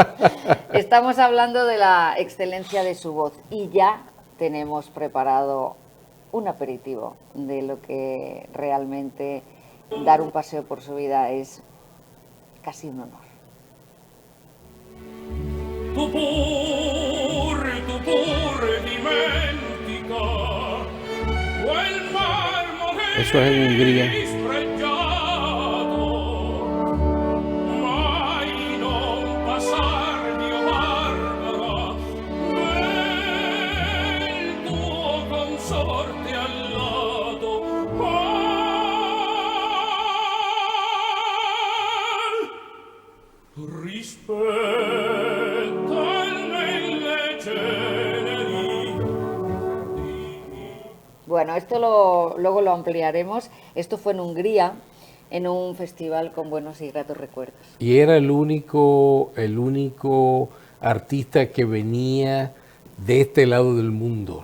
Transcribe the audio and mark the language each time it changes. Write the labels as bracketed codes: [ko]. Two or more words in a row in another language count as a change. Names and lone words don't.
[es] Estamos hablando de la excelencia de su voz y ya tenemos preparado un aperitivo de lo que realmente dar un paseo por su vida es casi un honor. [it] Tu pur dimentica quel [es] eso es en Hungría. [it] marmore sfregiato, mai non passar mio barbara, nel tuo consorte al lato. Rispetta nelle ceneri. [es] Bueno, luego lo ampliaremos. Esto fue en Hungría, en un festival con buenos y gratos recuerdos. Y era el único artista que venía de este lado del mundo.